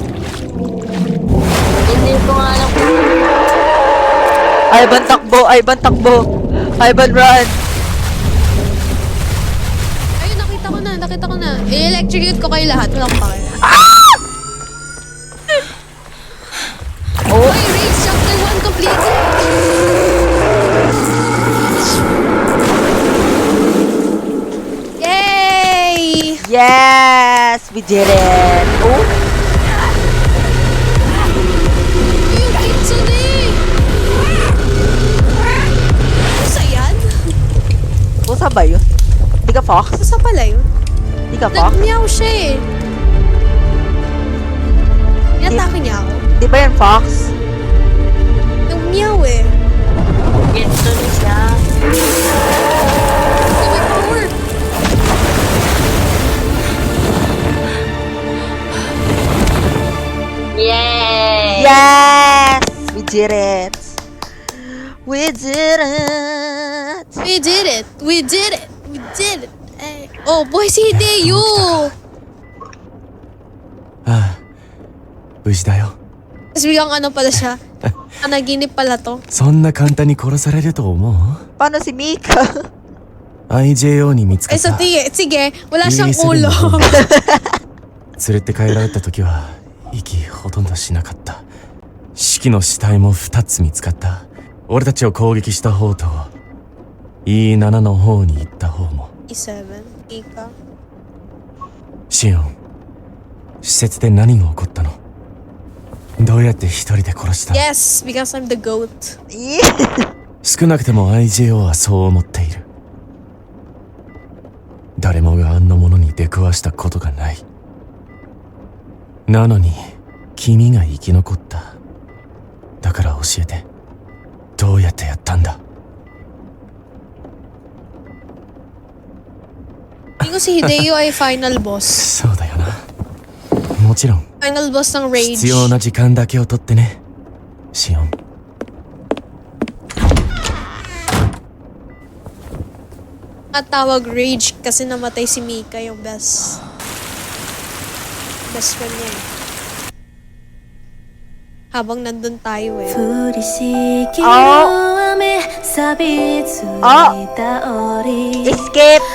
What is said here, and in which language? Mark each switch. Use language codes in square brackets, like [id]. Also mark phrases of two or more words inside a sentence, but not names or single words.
[tl] Hindi ko nga alam kung Ivan takbo, Ivan takbo. Ivan run. Ayun, nakita ko na. I-electrocute ko kayo lahat. Walang pakay. Oh, Oy, [en] Rage Chapter 1 completed! Yay! yes! We did it. Oh, [tl] Yung Kitsune! Pusa yan? pusa ba yun? Di ka fox? Pusa pala yun. Di ka fox? Nag-meow siya eh. Inatake niya ako. Di ba yan fox? Nag-meow eh. [en] get to siya. [tl] Oh, may power! [en] Yay! Yes! We did it. We did it. We did it! We did it! We did it! Eh. Oh, boy, [tl] si Hideo! [ja] ああ無事だよ [tl] Tapos biglang ano pala siya. Panaginip pala to. [ja] そんな簡単に殺されると思う [tl] Paano si Mika? [ja] IJO に見つか [tl] Ay, [ja] った [tl] sige, wala siyang Iisa ulo. [ja] でも連れて帰られた時は息ほとんどしなかった四季の死体も2つ見つかった俺たちを攻撃した方と E7 の方に行った方も [tl] E7, Ika. [ja] シオン施設で何が起こったのどうやって一人で殺した [en] Yes, because I'm the goat. [ja] 少なくても IJO はそう思っている誰もがあんなものに出くわしたことがないなのに君が生き残っただから教えてどうやってやったんだ [tl] Hindi ko si Hideo ay [en] final boss. [ja] そうだよなもちろん [en] Final boss ng Rage. [ja] 必要な時間だけを取ってねシオン [tl] At tawag Rage kasi namatay si Mika, yung best friend niya eh. Habang nandun tayo eh. [en] Escape!